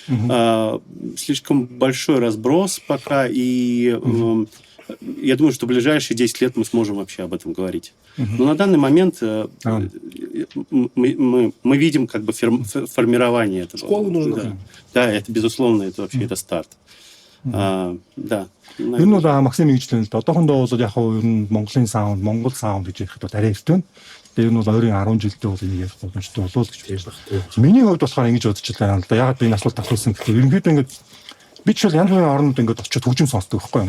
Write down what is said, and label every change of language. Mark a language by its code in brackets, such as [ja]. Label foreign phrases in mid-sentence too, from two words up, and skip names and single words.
[ru] Слишком большой разброс пока, и я думаю, что в ближайшие 10 лет мы сможем вообще об этом говорить. Но на данный момент мы видим как бы формирование этого. Школу нужно. Да, это безусловно, это вообще это старт. Да. [mn] Энэ бол Максим нэгжлэн л да. Одоохондоо бол яг хав ер нь Монголын саунд, Монгол саунд гэж ярих бол арай эрт байна. Тэгээ энэ бол ойрын 10 жилдээ бол энийг ярих боломжтой болов гэж бодож байна. Миний хувьд болохоор ингэж бодож байна л да. Ягаад энэ асуулт асуусан гэхээр ерөнхийдөө ингэж би ч бол янз бүрийн орнууд ингэж очиод хөгжим сонсдог байхгүй юу.